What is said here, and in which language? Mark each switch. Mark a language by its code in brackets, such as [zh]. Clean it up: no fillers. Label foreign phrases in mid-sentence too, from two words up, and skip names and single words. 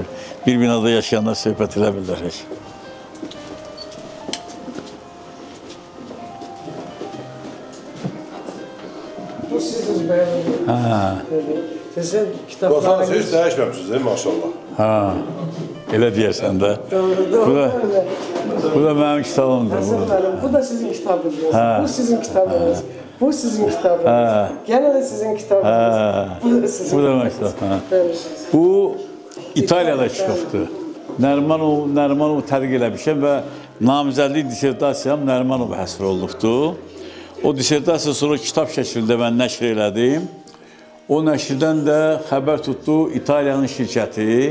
[az] Bir binada yaşayanlar söhbət edə bilirlər. [tr] Bu sizin beğendiğiniz. Ha. [az] Sizin Baxsanız [tr] kitaplarınız. [az] heç dəyişməmişsiniz, [tr] değil mi, [az] maşallah. Ha. Elə deyərsən də. Doğru. Bu da mənim kitabımdır. Hasan Hanım, bu da sizin kitabınız. Bu sizin kitabınız. Bu sizin kitabınız. Ha. [tr] Gene de sizin kitabınız. Ha. [az] Bu da sizin. Bu da mənim kitabım. Ha. [tr] Evet. [az] Bu İtaliyada çıxıbdı. Nərimanov tədqiq eləmişəm və namizədlik dissertasiyam Nərimanov həsr olunubdur. O dissertasiya sonra kitab şəklində mən nəşr elədim. O nəşrdən də xəbər tutdu İtaliyanın şirkəti.